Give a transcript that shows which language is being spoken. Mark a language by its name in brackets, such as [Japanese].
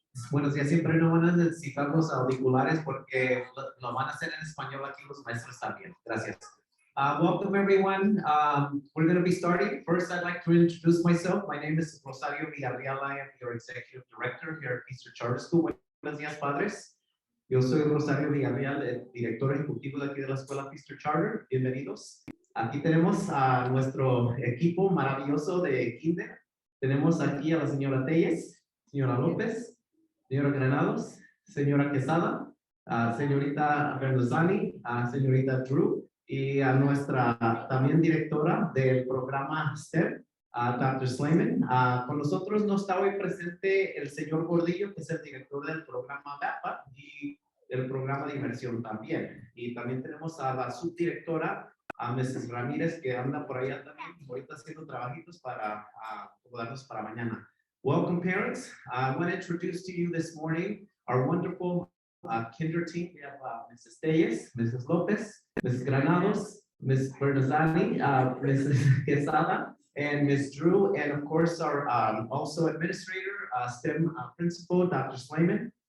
[Spanish] Buenos días, siempre no van a necesitar los auriculares porque lo van a hacer en español aquí los maestros también. Gracias. [English] Welcome everyone. We're going to be starting. First, I'd like to introduce myself. My name is Rosario Villarreal. I am your executive director here at Easter Charter School. [Spanish] Buenos días, padres. Yo soy Rosario Villarreal, el director ejecutivo de aquí de la escuela Easter Charter. Bienvenidos. Aquí tenemos a nuestro equipo maravilloso de kinder. Tenemos aquí a la señora Telles, señora López, señora Granados, señora Quesada, señorita Bernazani, señorita Drew y a nuestra también directora del programa STEM, Dr. Slayman. Con nosotros no está hoy presente el señor Gordillo, que es el director del programa BAPA y el programa de inmersión también. Y también tenemos a la subdirectora, a Mrs. Ramírez, que anda por allá también, ahorita haciendo trabajitos para acomodarnos para mañana. [English] Welcome, parents. I want to introduce to you this morning our wonderful kinder team. We have Mrs. Telles, Mrs. Lopez, Mrs. Granados, Ms. Bernazani, Mrs. Quesada, and Ms. Drew, and of course our also administrator, STEM principal, Dr. Slayman.